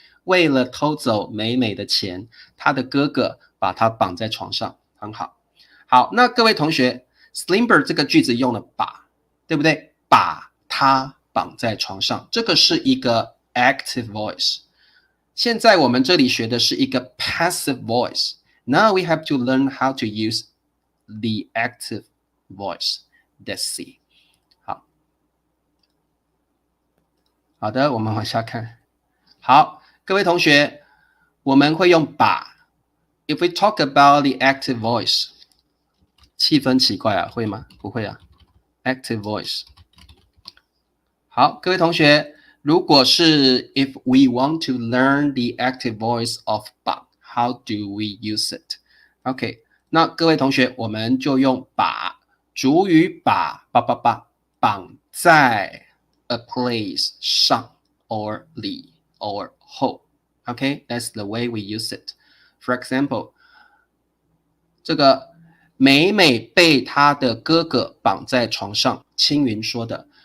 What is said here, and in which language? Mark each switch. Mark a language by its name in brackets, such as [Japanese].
[Chinese] 为了偷走美美的钱，他的哥哥把他绑在床上，很好。好，那各位同学 ，Slimber 这个句子用了把，对不对？把他绑在床上，这个是一个 active voice。现在我们这里学的是一个 passive voice。 [English] Now we have to learn how to use the active voice. Let's see. [Chinese] 好的，我们往下看。好，各位同学，我们会用把。 [English] If we talk about the active voice， [Chinese] 气氛奇怪啊，会吗？不会啊。Active voice。好，各位同学，如果是 [English] if we want to learn the active voice of 把 ，how do we use it？ [Chinese] OK， 那各位同学，我们就用把主语把绑在 a place 上 or 里 or 后。 [English] OK， that's the way we use it. For example， [Chinese] 这个美美被她的哥哥绑在床上，青云说的。